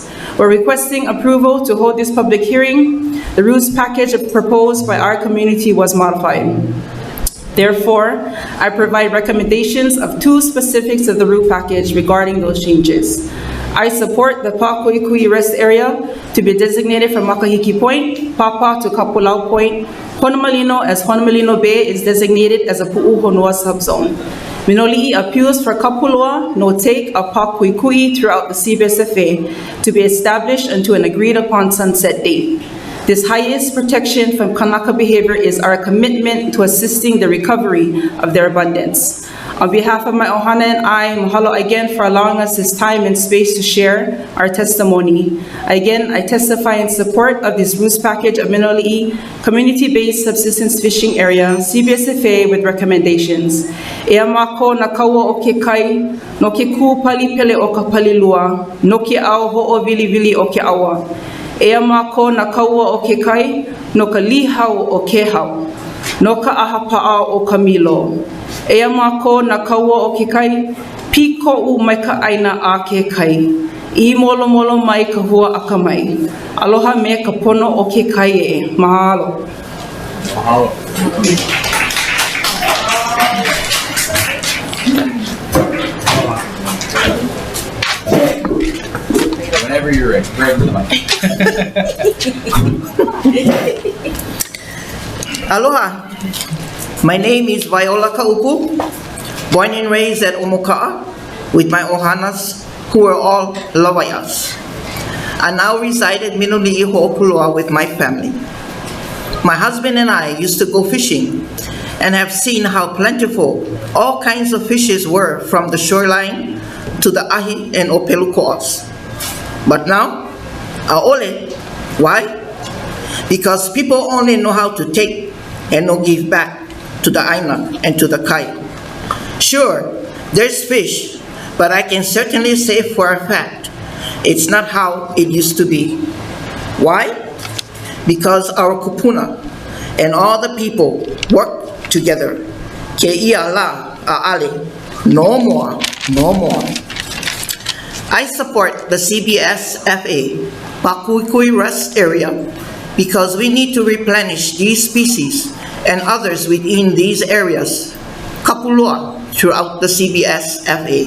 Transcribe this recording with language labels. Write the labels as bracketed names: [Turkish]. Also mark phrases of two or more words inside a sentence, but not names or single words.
[English] We're requesting approval to hold this public hearing. The rules package proposed by our community was modified. Therefore, I provide recommendations of 2 specifics of the rule package regarding those changes. I support the Pakuʻikuʻi Rest Area to be designated from Paʻakai Point, Pāpā to Kapuʻau Point. Honomalino as Honomalino Bay is designated as a Puʻuhonua subzone. Miloli appeals for kapulua, no take of Pakuʻikuʻi throughout the CBSFA to be established until an agreed upon sunset date. This highest protection from Kanaka behavior is our commitment to assisting the recovery of their abundance. On behalf of my ohana and I, mahalo again for allowing us this time and space to share our testimony. Again, I testify in support of this rules package of Miloli Community-Based Subsistence Fishing Area, CBSFA, with recommendations. [Hawaiian] Ea mako na kaua o ke kai, no ke ku pali pele o ka palilua, no ke ao ho'o vili vili o ke awa. Ea mako na kaua o ke kai, no ka lihau o ke hau, no ka aha pa'a o ka milo. Ea mako na kaua o ke kai, piko u mai ka aina a ke kai. I molo molo mai ka hua a ka mai. Aloha me ka pono o ke kai e. Mahalo. [English] Mahalo. Whenever you're ready, grab the mic. Aloha. My name is Viola Kaupu, born and raised at Omoka'a with my ohanas who are all Lawaias. I now reside at Miloli Ho'opulua with my family. My husband and I used to go fishing and have seen how plentiful all kinds of fishes were from the shoreline to the ahi and [Hawaiian] ʻŌpelu ko'as. [English] But now, a'ole. Why? Because people only know how to take and no give back to the aina and to the kai. Sure, there's fish, but I can certainly say for a fact, it's not how it used to be. Why? Because our kupuna and all the people work together. [Hawaiian] Ke ia la a'ale, [English] no more, no more. I support the CBSFA, Pakuʻikuʻi Rest Area, because we need to replenish these species and others within these areas, kapulua, throughout the CBSFA.